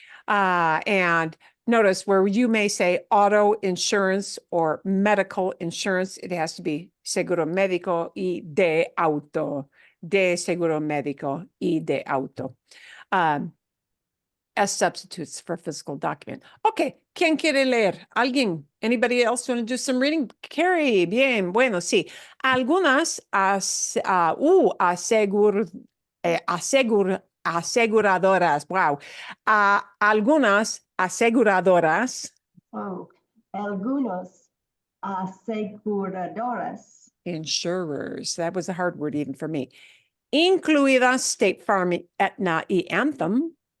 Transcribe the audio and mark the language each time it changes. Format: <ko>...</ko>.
<en>And notice where you may say auto insurance or medical insurance, it has to be</en> <es>seguro médico y de auto,</es> <en>de seguro médico y de auto. As substitutes for physical document. Okay,</en> <es>¿quién quiere leer? ¿Alguien?</es> <en>Anybody else want to do some reading?</en> <es>Carrie, bien, bueno, sí. Algunas aseguradoras, wow. Algunas aseguradoras, Oh, algunos aseguradoras,</es> <en>insurers, that was a hard word even for me,</en> <es>incluidas</es> <en>State Farm, Aetna y Anthem,</en>